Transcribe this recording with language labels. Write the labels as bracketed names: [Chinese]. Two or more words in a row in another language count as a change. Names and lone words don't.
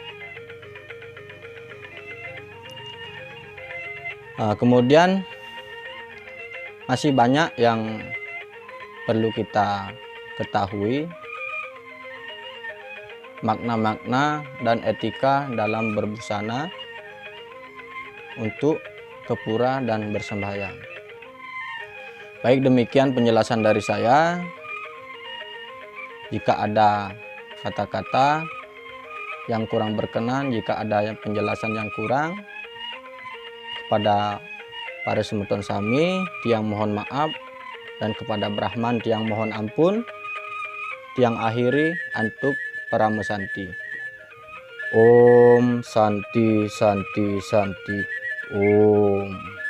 [Indonesian] Kemudian masih banyak yang perlu kita ketahui, makna-makna dan etika dalam berbusana untuk ke pura dan bersembahyang. Baik, demikian penjelasan dari saya. Jika ada kata-kata yang kurang berkenan, jika ada penjelasan yang kurang, kepada para [Balinese] semeton sami [Indonesian] tiang mohon maaf, dan kepada Brahman tiang mohon ampun. [Balinese] Tiang akhiri antuk Parama Santi. [Sanskrit] Om Santi Santi Santi Om.